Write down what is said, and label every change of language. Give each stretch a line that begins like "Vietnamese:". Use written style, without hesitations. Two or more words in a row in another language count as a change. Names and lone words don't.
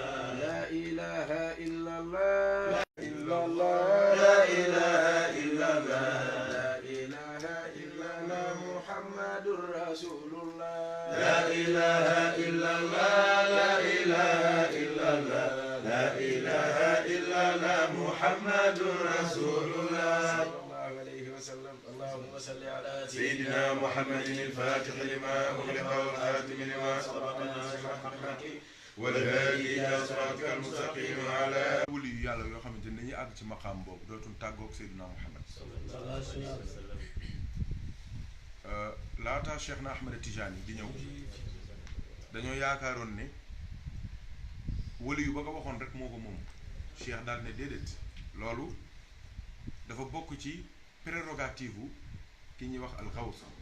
Arabic: لا إله إلا الله إلا الله لا إله إلا الله لا إله إلا الله محمد رسول الله لا إله إلا الله لا إله إلا الله لا إله إلا الله محمد رسول الله صلى الله عليه وسلم اللهم صل على سيدنا محمد الفاتح لما أغلق والخاتم لما سبق ناصر الحق والهادي إلى صراطك المستقيم على
Wolof: wuli yu yàlla yoo xamante ni dañuy àgg ci maqaam boobu dootul tàggoog Seydina Muhammad laata Cheikh na Ahmed Tidiane di ñëw dañoo yaakaaroon ne wuli yu ba ko waxoon rek moo ko moom Cheikh daal ne déedéet loolu dafa bokk ci prérogative ki ñuy wax alxaws